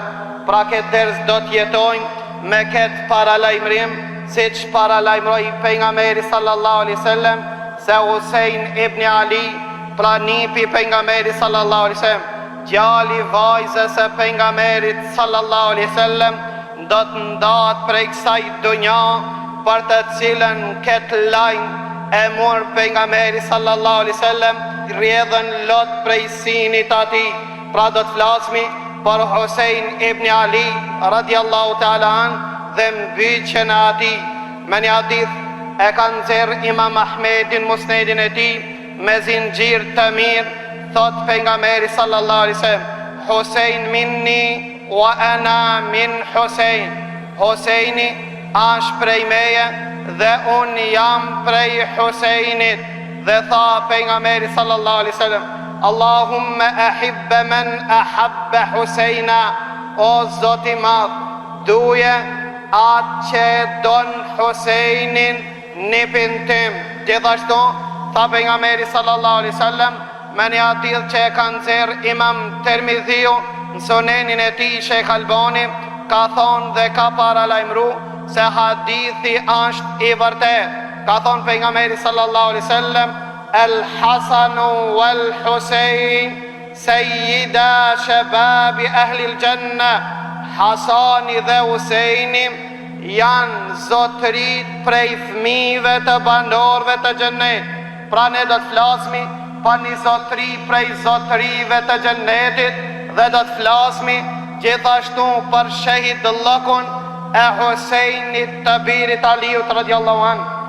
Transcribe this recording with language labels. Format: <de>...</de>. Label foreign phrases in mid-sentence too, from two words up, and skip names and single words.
<sq>Pra këtë ders do të jetojnë me këtë paralajmërim, siç paralajmëroi pejgamberi</sq> <ar>صلى الله عليه وسلم</ar> <sq>se Husein ibn Ali, pra nipi pejgamberit</sq> <ar>صلى الله عليه وسلم,</ar> <sq>djali vajzës së pejgamberit</sq> <ar>صلى الله عليه وسلم,</ar> <sq>do të ndahet prej kësaj dunja, për të cilën këtë lajm e mor pejgamberi</sq> <ar>صلى الله عليه وسلم,</ar> <sq>rrjedhën lot prej sinit atij. Pra do të flasmi për Husein ibn Ali</sq> <ar>رضي الله تعالى عن</ar> <sq>dhe mbyqjen e atij. Me një hadith e kanë nxjerrë Imam Ahmedin musnedin e tij me zinxhir të mirë, thot pejgamberi</sq> <ar>صلى الله عليه وسلم: حسين مني وأنا من حسين.</ar> <sq>Huseini është prej meje dhe unë jam prej Huseinit. Dhe tha pejgamberi</sq> <ar>صلى الله عليه وسلم: اللهم أحب من أحب حسينا.</ar> <sq>O Zoti i Madh, duje atë që don Huseinin, nipin tim. Gjithashtu tha pejgamberi</sq> <ar>صلى الله عليه وسلم</ar> <sq>me një hadith që e ka nxjerrë Imam Tirmidhiu në sunenin e tij, Sheikh Albani ka thonë dhe ka paralajmëru se hadithi është i vërtet. Ka thonë pejgamberi</sq> <ar>صلى الله عليه وسلم: الحسن والحسين سيدا شباب أهل الجنة.</ar> <sq>Hasani dhe Huseini janë zotërit prej fëmijëve të banorëve të xhennetit. Pra ne do të flasmi për një zotëri prej zotërive të xhennetit dhe do të flasmi gjithashtu për shahidllokun e Huseinit të birit Aliut</sq> <ar>رضي الله عنه.</ar>